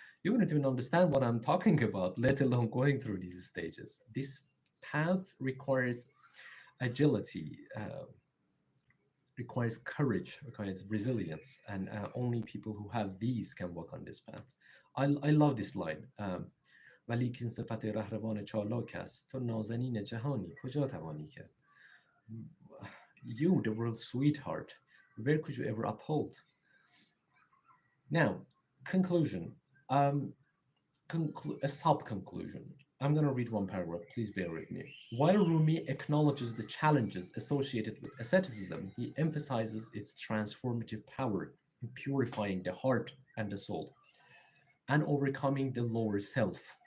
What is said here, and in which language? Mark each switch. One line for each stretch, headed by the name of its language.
English: You wouldn't even understand what I'm talking about, let alone going through these stages. This path requires agility, requires courage, requires resilience, and only people who have these can walk on this path. I love this line.
Persian: ولیکن صفت رهروان چالاک است تو نازنین جهانی کجا توانی کرد.
English: You, the world's sweetheart, where could you ever uphold? Now, conclusion. A sub-conclusion. I'm going to read one paragraph. Please bear with me. While Rumi acknowledges the challenges associated with asceticism, he emphasizes its transformative power in purifying the heart and the soul and overcoming the lower self.